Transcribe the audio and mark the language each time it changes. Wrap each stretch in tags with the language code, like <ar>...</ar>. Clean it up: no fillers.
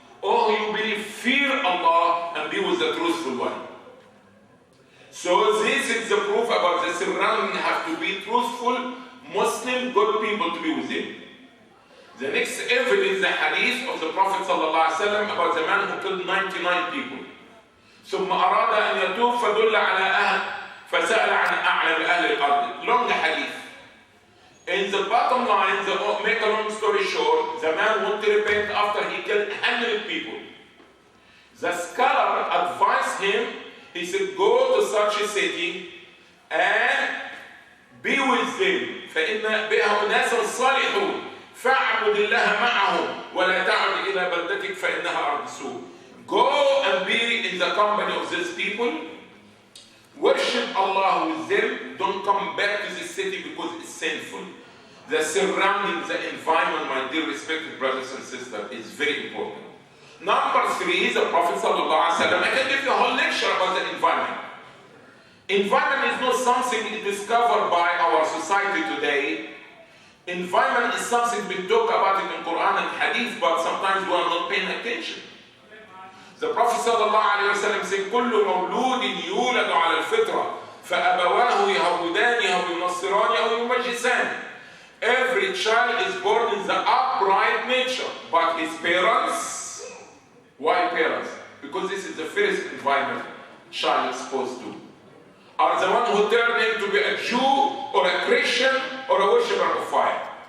<en>Oh, you believe, fear Allah and be with the truthful one. So this is the proof about the surrounding have to be truthful, Muslim, good people to be with them. The next evidence, the hadith of the Prophet ﷺ about the man who killed 99 people.</en> <ar>ثم أراد أن يتوب فدل على فسأل عن أعلم أهل الأرض.</ar> <en>Long hadith. In the bottom line, make a long story short, the man wanted to repent after he killed 100 people. The scholar advised him, he said, go to such a city and be with them.</en> <ar>فإن بها أناس صالحون فاعبد الله معهم ولا تعد إلى بلدتك فإنها أرض سوء.</ar> <en>Go and be in the company of these people. Worship Allah with them. Don't come back to the city because it's sinful. The surrounding, the environment, my dear respected brothers and sisters, is very important. Number 3, the Prophet ﷺ, I can give you a whole lecture about the environment. Environment is not something discovered by our society today. Environment is something we talk about it in Quran and Hadith, but sometimes we are not paying attention. The Prophet ﷺ said,</en> <ar>كل مولود يولد على الفطرة فأبواه يهودانه أو ينصرانه أو يمجسانه.</ar> <en>Every child is born in the upright nature, but his parents, why parents? Because this is the first environment child is exposed to. Are the one who turn him to be a Jew or a Christian or a worshipper of fire.</en>